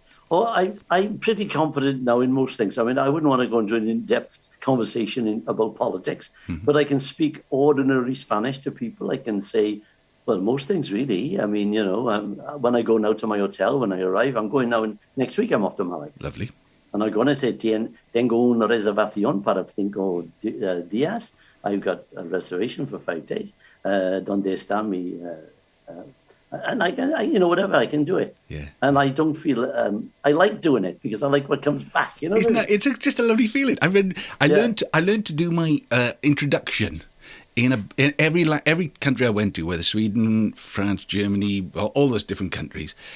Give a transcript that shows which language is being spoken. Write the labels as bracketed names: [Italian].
[English] Oh, I'm pretty confident now in most things. I mean, I wouldn't want to go into an in-depth conversation about politics, but I can speak ordinary Spanish to people. I can say, well, most things really. I mean, you know, when I go now to my hotel, when I arrive, I'm going now, next week I'm off to Malaga. Lovely. And I'm going to say, [Spanish] tengo una reservación para 5 días. [English] I've got a reservation for 5 days. [Spanish] Donde está mi... [English] and I you know, whatever, I can do it. Yeah. And I don't feel, I like doing it because I like what comes back. You know, it's just a lovely feeling. I learned to do my introduction in every country I went to, whether Sweden, France, Germany, all those different countries.